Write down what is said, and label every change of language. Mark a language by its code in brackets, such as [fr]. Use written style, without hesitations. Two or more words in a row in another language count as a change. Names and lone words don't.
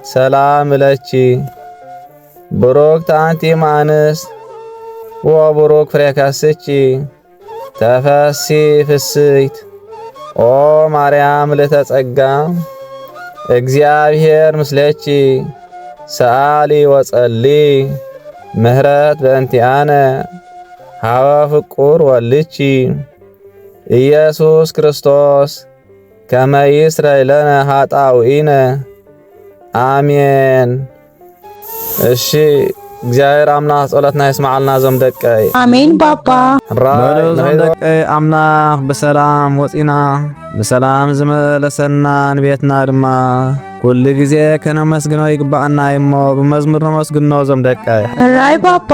[gez] ሰላም እለቺ ቡሩክት አንቲ እምአንስት ወቡሩክ ፍሬ ከርስኪ ተፈሲ ፍስሕት ኦ ማርያም ልዕልተ ጸጋ እግዚአብሔር ምስሌኪ ሰአሊ ወጸሊ ምህረት በእንቲአነ ሀበ ፍቁር ወልድኪ ኢየሱስ ክርስቶስ ከመ ይስረይ ለነ ኃጣውኢነ አሜን። [ti] እሺ እግዚአብሔር አምላክ ጸሎትና ይስማዓልና ዞም ደቀይ አሜን ባባ ዞም ደቀይ አምላክ በሰላም ወፂና በሰላም ዝመለሰና ንቤትና ድማ ኩሉ ግዜ ከነመስግኖ ይግባአና እሞ ብመዝሙር ነመስግኖ ዞም ደቀይ ሕራይ ባባ